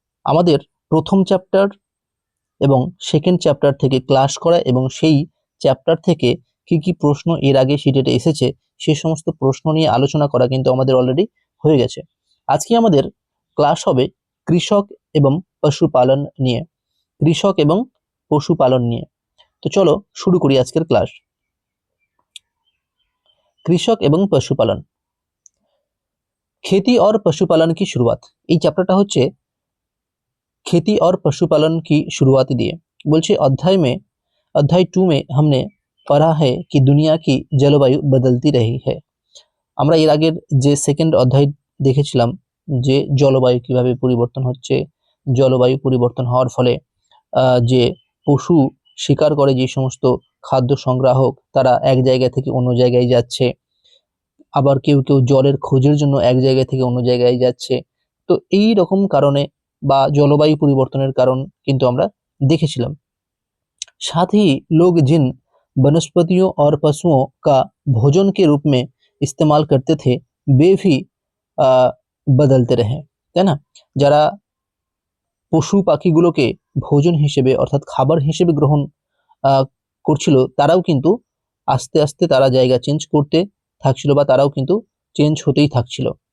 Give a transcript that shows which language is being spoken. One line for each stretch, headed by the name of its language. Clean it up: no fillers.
Bangla: আমাদের প্রথম চ্যাপ্টার এবং সেকেন্ড চ্যাপ্টার থেকে ক্লাস করা এবং সেই চ্যাপ্টার থেকে কি কি প্রশ্ন এর আগে সিটেটে এসেছে সেই সমস্ত প্রশ্ন নিয়ে আলোচনা করা কিন্তু আমাদের অলরেডি হয়ে গেছে। আজকে আমাদের ক্লাস হবে কৃষক এবং পশুপালন নিয়ে, কৃষক এবং পশুপালন নিয়ে। তো চলো শুরু করি আজকের ক্লাস। কৃষক এবং পশুপালন,
Hindi: खेती और पशुपालन की शुरुआत।
Bangla: এই চ্যাপ্টারটা হচ্ছে
Hindi: खेती और पशुपालन की शुरुआत दिए।
Bangla: बोलছে
Hindi: अध्याय 2 में हमने पढ़ा है कि दुनिया की जलवायु बदलती रही है।
Bangla: আমরা এর আগের যে সেকেন্ড অধ্যায় দেখেছিলাম যে জলবায়ু কিভাবে পরিবর্তন হচ্ছে, জলবায়ু পরিবর্তন হওয়ার ফলে যে পশু শিকার করে যে সমস্ত খাদ্য সংগ্রাহক তারা এক জায়গা থেকে অন্য জায়গায় যাচ্ছে, আবার কেউ কেউ জলের খোঁজের জন্য এক জায়গা থেকে অন্য জায়গায় যাচ্ছে। তো এই রকম কারণে বা জলবায়ু পরিবর্তনের কারণ কিন্তু আমরা দেখেছিলাম।
Hindi: साथ ही लोग जिन वनस्पतियों और पशुओं का भोजन के रूप में इस्तेमाल करते थे वे भी बदलते रहे,
Bangla: তাই না? যারা পশু পাখিগুলোকে ভোজন হিসেবে অর্থাৎ খাবার হিসেবে গ্রহণ করছিল তারাও কিন্তু আস্তে আস্তে তারা জায়গা চেঞ্জ করতে থাকছিল বা তারাও কিন্তু চেঞ্জ হতেই থাকছিল।